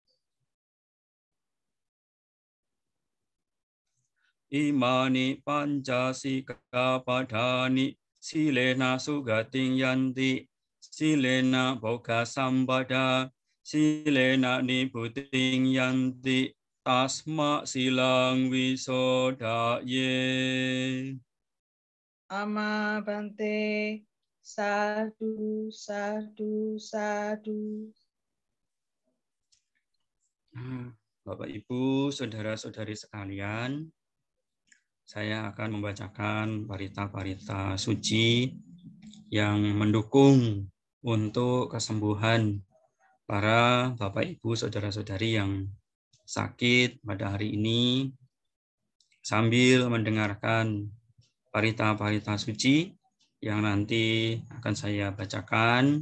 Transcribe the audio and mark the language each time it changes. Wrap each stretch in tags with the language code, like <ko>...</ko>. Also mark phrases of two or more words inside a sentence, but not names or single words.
<pi>Imani pancasika padhani silena sugating yanti silena boga sampada silena nibuting yanti tasma silang wisodaye. Ama bante. Sadu, sadu, sadu.</pi> <id>Bapak Ibu, saudara-saudari sekalian, saya akan membacakan parita-parita suci yang mendukung untuk kesembuhan para Bapak Ibu saudara-saudari yang sakit pada hari ini sambil mendengarkan parita-parita suci yang nanti akan saya bacakan.</id>